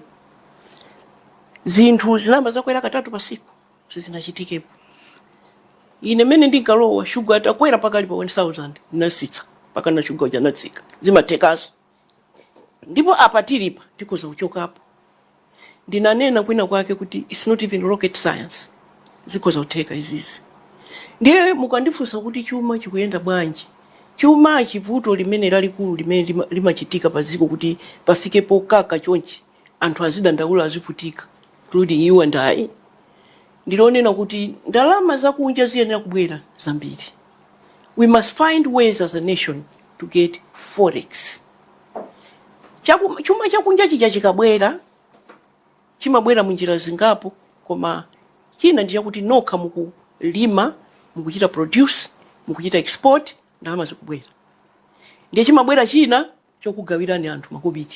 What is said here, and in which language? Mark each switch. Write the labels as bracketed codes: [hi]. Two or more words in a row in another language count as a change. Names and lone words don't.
[ny] Zinthu zinamba zakwera katatu pasiku sizinachitikepo. Ine mene ndinkalowa shuga atakwera paka lipa 1,000 nasitsa paka na shuga uja natsika zimatekaso. Ndipo apatiripa tikoza uchokapo. Ndinanena kwina kwake kuti [en] it's not even rocket science [ny] zikoza uteka izizi. Ndiye mukandifunsa kuti chuma chikuyenda bwanji. Chuma chivuto limene lalikulu limene limachitika paziko kuti pafike pokaka chonchi anthu azidandaula azivutika [en] including you and I. [ny] Ndilonena kuti ndalama zakunja ziyenera kubwera zambiri. [en] We must find ways as a nation to get forex. [ny] Chuma chakunja chija chikabwera chimabwera munjira zingapo koma china ndiye kuti nokha mukulima mukuchita produce mukuchita export ndalama zikubwera. Ndiye chimabwera china chokugawirani anthu makobiti.